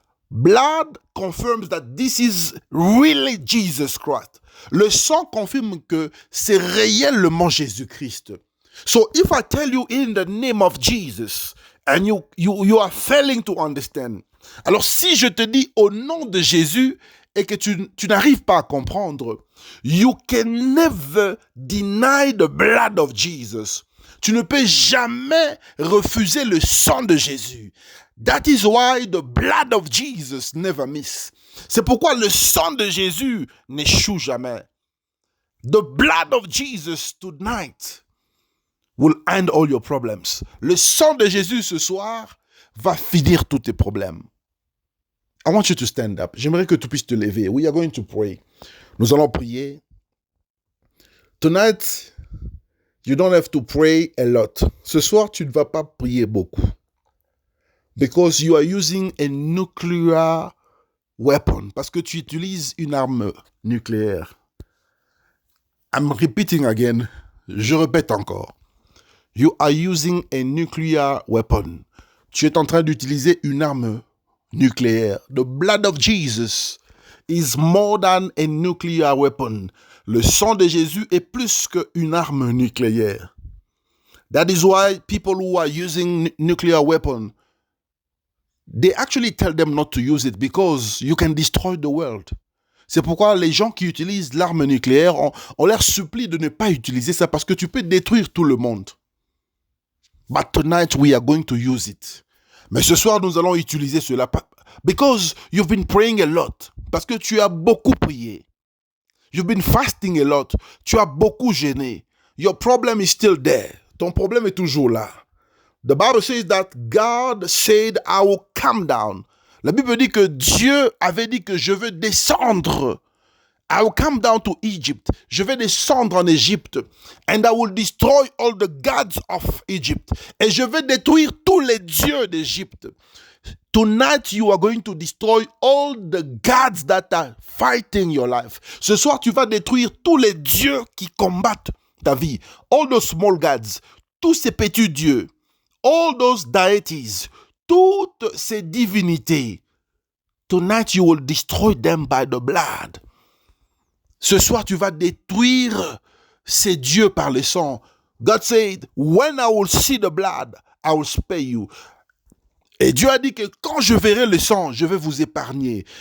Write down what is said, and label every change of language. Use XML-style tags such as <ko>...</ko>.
<en>Blood confirms that this is really Jesus Christ.</en> <fr>Le sang confirme que c'est réellement Jésus-Christ.</fr> <en>So if I tell you in the name of Jesus and you are failing to understand,</en> <fr>Alors si je te dis au nom de Jésus et que tu n'arrives pas à comprendre,</fr> <en>you can never deny the blood of Jesus.</en> <fr>Tu ne peux jamais refuser le sang de Jésus.</fr> <en>That is why the blood of Jesus never miss.</en> <fr>C'est pourquoi le sang de Jésus n'échoue jamais.</fr> <en>The blood of Jesus tonight will end all your problems.</en> <fr>Le sang de Jésus ce soir va finir tous tes problèmes.</fr> <en>I want you to stand up.</en> <fr>J'aimerais que tu puisses te lever.</fr> <en>We are going to pray.</en> <fr>Nous allons prier.</fr> <en>Tonight, you don't have to pray a lot.</en> <fr>Ce soir, tu ne vas pas prier beaucoup.</fr> <en>Because you are using a nuclear weapon.</en> <fr>Parce que tu utilises une arme nucléaire.</fr> <en>I'm repeating again.</en> <fr>Je répète encore.</fr> <en>You are using a nuclear weapon.</en> <fr>Tu es en train d'utiliser une arme nucléaire.</fr> <en>The blood of Jesus is more than a nuclear weapon.</en> <fr>Le sang de Jésus est plus qu'une arme nucléaire.</fr> <en>That is why people who are using nuclear weapon, they actually tell them not to use it because you can destroy the world.</en> <fr>C'est pourquoi les gens qui utilisent l'arme nucléaire, on leur supplie de ne pas utiliser ça parce que tu peux détruire tout le monde.</fr> <en>But tonight we are going to use it.</en> <fr>Mais ce soir, nous allons utiliser cela</fr> <en>because you've been praying a lot.</en> <fr>Parce que tu as beaucoup prié.</fr> <en>You've been fasting a lot.</en> <fr>Tu as beaucoup jeûné.</fr> <en>Your problem is still there.</en> <fr>Ton problème est toujours là.</fr> <en>The Bible says that God said, I will come down.</en> <fr>La Bible dit que Dieu avait dit que je veux descendre.</fr> <en>I will come down to Egypt.</en> <fr>Je vais descendre en Égypte.</fr> <en>And I will destroy all the gods of Egypt.</en> <fr>Et je vais détruire tous les dieux d'Égypte.</fr> <en>Tonight you are going to destroy all the gods that are fighting your life.</en> <fr>Ce soir tu vas détruire tous les dieux qui combattent ta vie.</fr> <en>All those small gods.</en> <fr>Tous ces petits dieux.</fr> <en>All those deities.</en> <fr>Toutes ces divinités.</fr> <en>Tonight you will destroy them by the blood.</en> <fr>Ce soir, tu vas détruire ces dieux par le sang.</fr> <en>God said, when I will see the blood, I will spare you.</en> <fr>Et Dieu a dit que quand je verrai le sang, je vais vous épargner.</fr>